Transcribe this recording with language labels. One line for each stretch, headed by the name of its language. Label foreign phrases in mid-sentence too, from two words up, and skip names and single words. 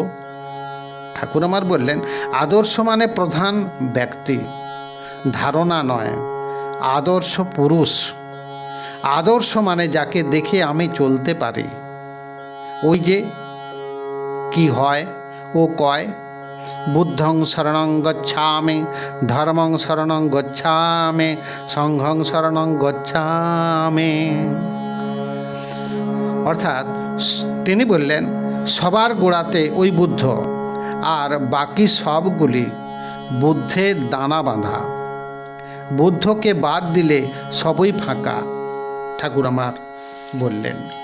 Bangla: ঠাকুর আমার বললেন, আদর্শ মানে প্রধান ব্যক্তি, ধারণা নয়, আদর্শ পুরুষ। আদর্শ মানে যাকে দেখে আমি চলতে পারি। ওই যে কি হয়, ও কয়,
Pali: বুদ্ধং শরণং গচ্ছামি, ধর্মং শরণং গচ্ছামি, সংঘং শরণং গচ্ছামি।
Bangla: অর্থাৎ তিনি বললেন, সবার গোড়াতে ওই বুদ্ধ, আর বাকি সবগুলি বুদ্ধের দানা বাঁধা। বুদ্ধকে বাদ দিলে সবই ফাঁকা, ঠাকুর আমার বললেন।